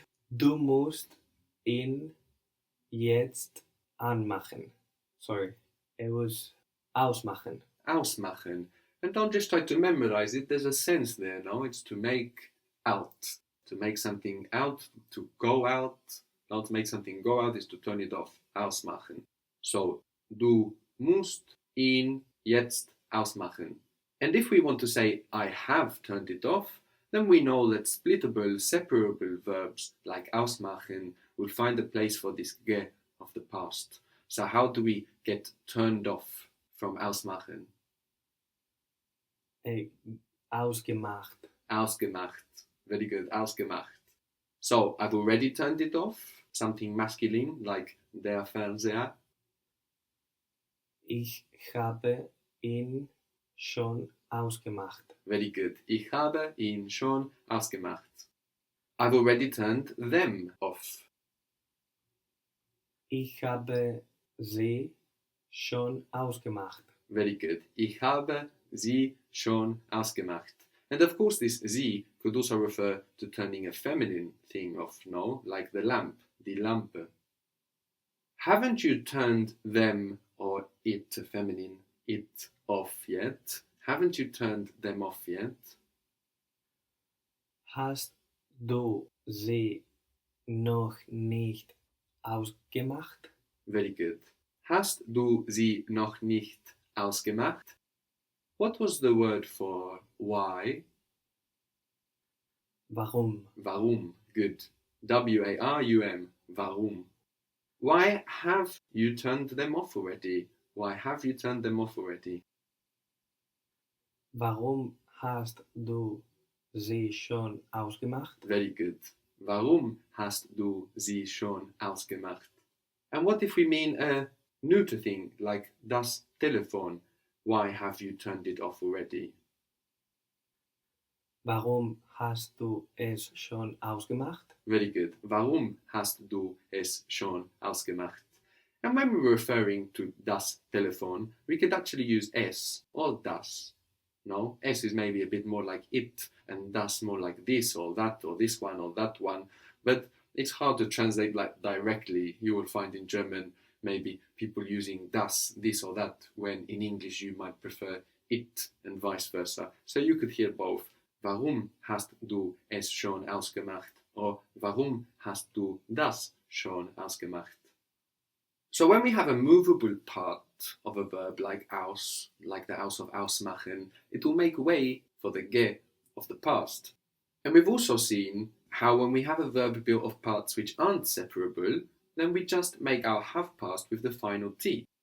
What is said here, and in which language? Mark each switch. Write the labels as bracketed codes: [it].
[de] Du musst ihn jetzt anmachen. [en] Sorry, it was ausmachen. [de] Ausmachen. [en] And don't just try to memorize it, there's a sense there, no? It's to make out. To make something out, to go out. Now to make something go out is to turn it off. Ausmachen. [de] So, du musst ihn jetzt ausmachen. [en] And if we want to say, I have turned it off, then we know that splittable, separable verbs like ausmachen will find a place for this ge of the past. So how do we get turned off from ausmachen? [de] Ausgemacht. Ausgemacht. [en] Very good. [de] Ausgemacht. [en] So I've already turned it off. Something masculine like der Fernseher. [de] Ich habe ihn schon ausgemacht. [en] Very good. [de] Ich habe ihn schon ausgemacht. [en] I've already turned them off. [de] Ich habe sie schon ausgemacht. [en] Very good. [de] Ich habe sie schon ausgemacht. [en] And of course this sie could also refer to turning a feminine thing off, no? Like the lamp, die Lampe. Haven't you turned them or it, feminine, it off yet? Haven't you turned them off yet? [de] Hast du sie noch nicht ausgemacht? [en] Very good. [de] Hast du sie noch nicht ausgemacht? [en] What was the word for why? [de] Warum? Warum. [en] Good. [de] W-A-R-U-M. Warum. [en] Why have you turned them off already? Why have you turned them off already? [de] Warum hast du sie schon ausgemacht? [en] Very good. [de] Warum hast du sie schon ausgemacht? [en] And what if we mean a neuter thing, like das Telefon? Why have you turned it off already? [de] Warum hast du es schon ausgemacht? [en] Very good. [de] Warum hast du es schon ausgemacht? [en] And when we're referring to das Telefon, we could actually use es or das. No, es is maybe a bit more like it, and das more like this or that or this one or that one. But it's hard to translate like directly. You will find in German maybe people using das, this or that, when in English you might prefer it and vice versa. So you could hear both. [de] Warum hast du es schon ausgemacht? [en] Or [de] warum hast du das schon ausgemacht? [en] So when we have a movable part of a verb like aus, like the aus of ausmachen, it will make way for the ge of the past. And we've also seen how when we have a verb built of parts which aren't separable, then we just make our have past with the final t.